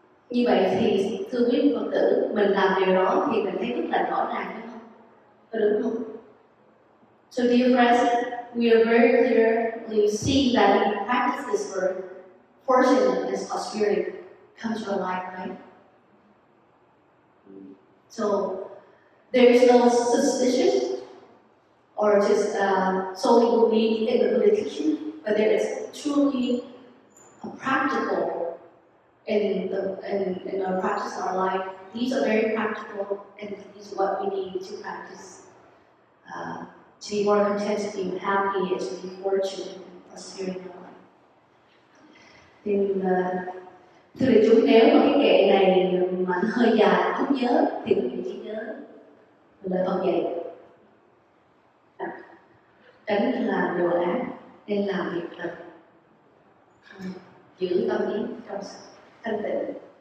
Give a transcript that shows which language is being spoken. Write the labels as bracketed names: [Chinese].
[Vietnamese] Như vậy thì thưa quý Phật tử, mình làm điều đó thì mình thấy rất là rõ ràng, đúng không? Có đúng không? [English] So dear friends, we are very clearly seeing that if you practice this word, fortune and prosperity comes to our life, right? So there is no suspicion or just solely belief in the Buddha teaching, but there is truly a practical in our practice in our life. These are very practical, and these are what we need to practice to be more content, to be happy, and to be fortunate and prosperity in our life. [Vietnamese] Thì thưa đại chúng, nếu mà cái kệ này mà nó hơi dài không nhớ thì mình chỉ nhớ lời Phật dạy: tránh làm đồ ác nên làm việc lành, giữ tâm ý trong thanh tịnh.